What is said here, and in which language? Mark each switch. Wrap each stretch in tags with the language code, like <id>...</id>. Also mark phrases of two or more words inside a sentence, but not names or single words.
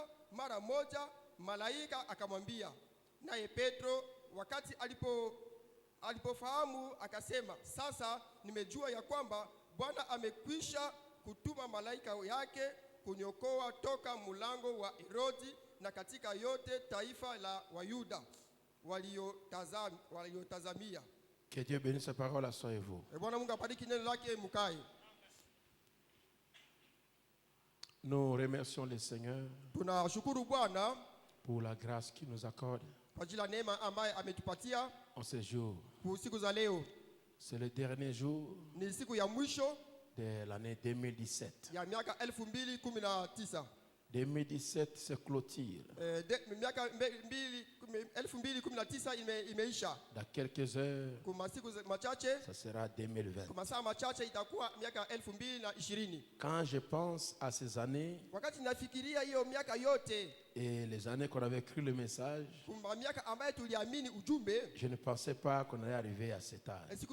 <sw>Mara moja malaika akamwambia, naye Petro wakati alipofahamu akasema, sasa nimejua ya kwamba Bwana amekwisha kutuma malaika yake kuniokoa toka mlango wa Herodi na katika yote taifa la Wayuda waliotazamia.</sw> <fr>Que Dieu bénisse sa parole à soi et vous.</fr> <sw>Bwana Mungu abariki neno lake mkae.</sw> <fr>Nous remercions le Seigneur</fr> <sw>tunashukuru Bwana</sw> <fr>pour la grâce qu'il nous accorde</fr> <sw>kwa ajili ya neema ambayo ametupatia</sw> <fr>en ce jour.</fr> <sw>Siku za leo</sw> <fr>C'est le dernier jour</fr> <sw>ni siku ya mwisho</sw> <fr>de l'année 2017.</fr> <sw>ya miaka 2019.</sw> <fr>2017 se clôture.</fr> <sw>Miaka 2019 imeisha.</sw> <fr>Dans quelques heures, ça sera 2020. Quand je pense à ces années et les années qu'on avait écrit le message, je ne pensais pas qu'on allait arriver à cet âge.</fr>